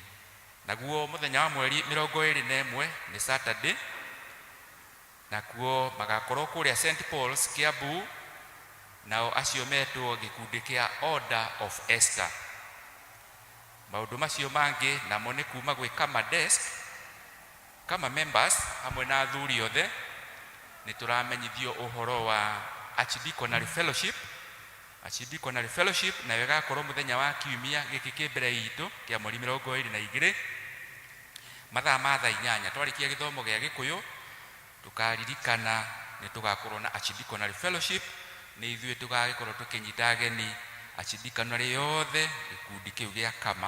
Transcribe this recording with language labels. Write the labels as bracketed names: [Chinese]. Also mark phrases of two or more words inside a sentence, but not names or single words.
[Kikuyu] Naguo mũthenya wa mweri 21 nĩ Saturday, nakuo magakorwo kũrĩa St Paul's Kiambu, nao acio metwo gĩkundi kĩa Order of Esther. Maũndũ macio mangĩ namo nĩ kuma gwĩ kama desk kama members hamwe na athuri othe nĩ tũramenyithio ũhoro wa Archdeaconry Fellowship na ĩgakorwo mũthenya wa Kiumia gĩkĩ kĩ mbere itũ kĩa mweri 22 mathaa ma thaa 8. Twarĩkia gĩthomo gĩa Gĩkũyũ tukaririkana nĩ tũgakorwo na Archdeaconry Fellowship, nĩ ithuĩ tũgagĩkorwo tũkĩnyita ageni Archdeaconry yothe gĩkundi kĩu gĩa kama.